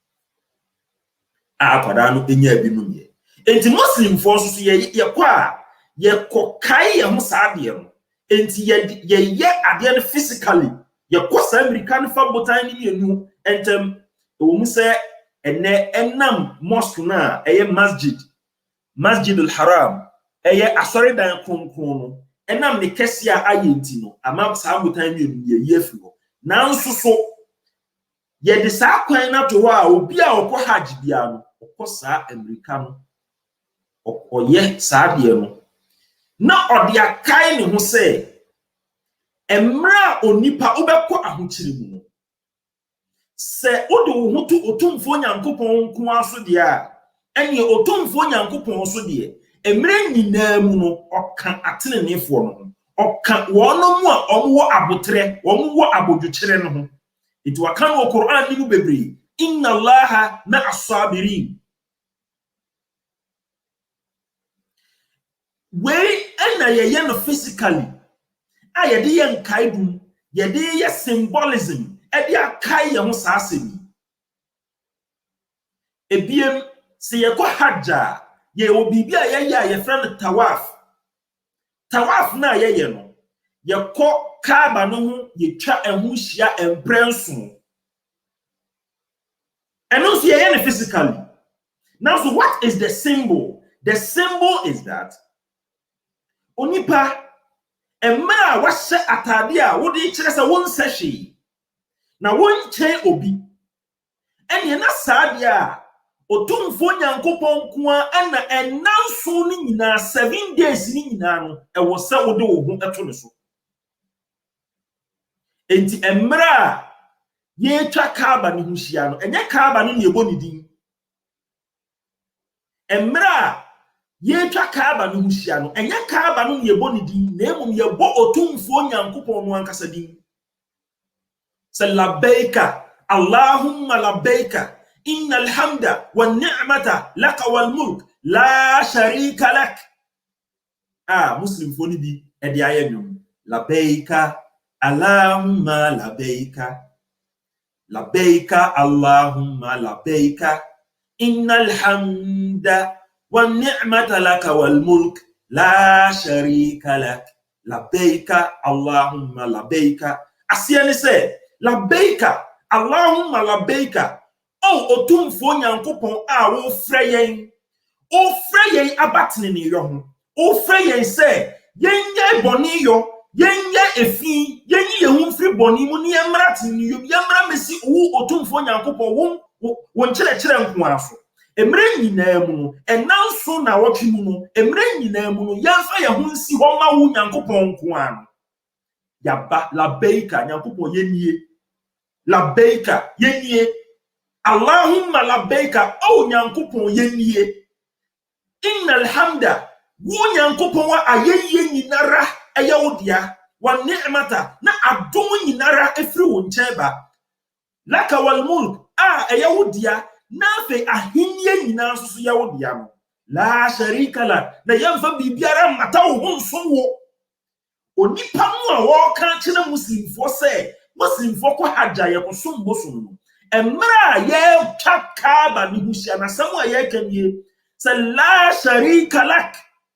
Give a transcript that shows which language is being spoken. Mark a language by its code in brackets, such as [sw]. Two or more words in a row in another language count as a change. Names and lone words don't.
[ak] a akwadaa no enya ebinom yɛ enti Muslim fo so yɛkɔ a yɛkɔ kai yɛ ho saa deɛ no enti yɛyɛ adeɛ no physically yɛkɔ saa Amerika no fa botan ne mienu entem ɛwɔ mu sɛ ɛnɛ ɛnam mosque na ɛyɛ Masjid al-Haram ɛyɛ asɔredan kronkron no ɛnam ne kɛse a ayɛ nti no ama saa botan mienu yɛyɛ afi hɔ nanso so yɛde saa kwan na to hɔ a obi a ɔkɔ hajj bia no ɔkɔ saa Amerika no ɔyɛ saa deɛ no na ɔde akai ne ho sɛ emra onipa wobɛkɔ ahokyere mu no sɛ wode wo ho to otumfo Nyankopɔn nko aso deɛ a ɛne otumfo Nyankopɔn so deɛ emre nyinaa mu no ɔka atenenefoɔ no ɔka wɔn mu a ɔmwɔ abotrɛ ɔmwɔ abodwokyere no ho enti waka no Quran ni mu bebree [ar] إن الله مع الصابرين [ak] wei ɛna yɛyɛ no physically a yɛde yɛ nkaedum yɛde yɛ symbolism ɛde akai yɛ ho saa asɛm ebiem sɛ yɛkɔ hajja yɛwɔ biribi a yɛyɛ a yɛfrɛ no tawaf na yɛyɛ no yɛkɔ Kaaba no ho yɛtwa ɛho hyia emprɛnso ɛno nso yɛyɛ no physically [en] now so what is the symbol is that [ak] onipa emra wahyɛ atade a wode kyerɛ sɛ wonsɛ hwee na wonkyɛn obi ɛne na saa deɛ a otumfo Nyankopɔn ko a ɛna ɛnanso no nyinaa 7 days ni nyinaa no ɛwɔ sɛ wode wo ho ɛto ne so enti emra a yɛtwa Kaaba ne ho hyia no ɛnyɛ Kaaba no ne yɛbɔ ne din emra a yɛtwa Kaaba no ho hyia no ɛnyɛ Kaaba no ne yɛbɔ ne din na emom yɛbɔ otumfo Nyankopɔn no ankasa din sɛ [ar] لبيك اللهم لبيك إن الحمد والنعمة لك والملك لا شريك لك [ak] Muslim fo ni bi ɛde ayɛ nwom [ar] لبيك اللهم لبيك لبيك اللهم لبيك إن الحمد و النعمة لك والملك لا شريك لك لبيك اللهم لبيك [ak] asia ne sɛ [ar] لبيك اللهم لبيك [ak] otumfo Nyankopɔn a wo frɛ yɛn abatene ne yɔ ho wo frɛ yɛn sɛ yɛnyɛ bɔne yɔ yɛnyɛ efi yɛnyi yɛn ho mfiri bɔne mu ne yɛmmra tene ne yɔ yɛmmra mesi wo otumfo Nyankopɔn wo nkyerɛkyerɛ nko aso emre nyinaa mu no ɛnanso na wɔtwe mu no emre nyinaa mu no yɛmfa yɛn ho nsi hɔ ma wo Nyankopɔn nko ano yaba labbaika Nyankopɔn yɛnie labbaika yɛnie [ar] اللهم لبيك [ak] Nyankopɔn yɛnie [ar] إن الحمد [ak] wo Nyankopɔn a ayɛyɛ nyinara ɛyɛ wo dea [ar] والنعمة [ak] na adom nyinara efiri wo nkyɛn ba [ar] لك والملك [ak] ɛyɛ wo dea na fe ahinie nyinaa so yɛ wo dea no [ar] لا شريك ل [ak] na yɛmfa biribiara mata wo ho nso wo onipa mu a wɔka kyerɛ muslimfo sɛ muslimfo kɔ hajja yɛ kɔ sombo so no emra ye Kaaba ni husia na samu ye kanie se [ar] لا شريك لك